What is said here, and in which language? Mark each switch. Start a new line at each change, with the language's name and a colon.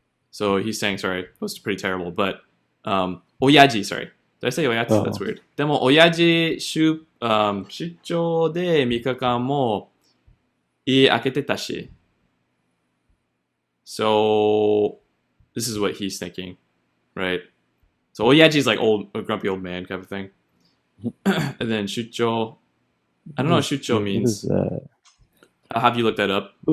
English: So he's saying, sorry, it was pretty terrible, but, 親父, sorry. Did I say 親父?That's weird.
Japanese: でも、親父出張で3日間も家開けてたし.
English: So, this is what he's thinking, right? So, oyaji is like a grumpy old man kind of thing. And then 出張, I don't know what 出張 means. I'll have you look that up.